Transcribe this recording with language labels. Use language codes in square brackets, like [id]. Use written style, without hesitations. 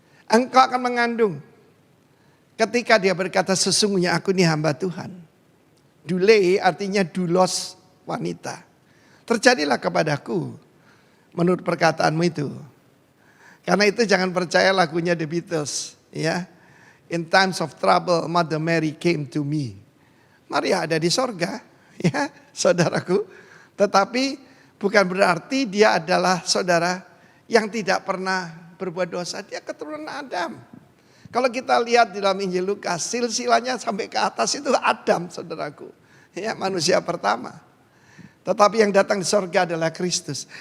[id] Engkau akan mengandung. Ketika dia berkata sesungguhnya aku ini hamba Tuhan. Dule artinya doulos wanita. Terjadilah kepadaku menurut perkataanmu itu. Karena itu jangan percaya lagunya The Beatles. Ya. [en] In times of trouble Mother Mary came to me. [id] Maria ada di sorga. Ya saudaraku. Tetapi bukan berarti dia adalah saudara yang tidak pernah berbuat dosa. Dia keturunan Adam. Kalau kita lihat di dalam Injil Lukas, silsilahnya sampai ke atas itu Adam, saudaraku. Ya, manusia pertama. Tetapi yang datang di sorga adalah Kristus.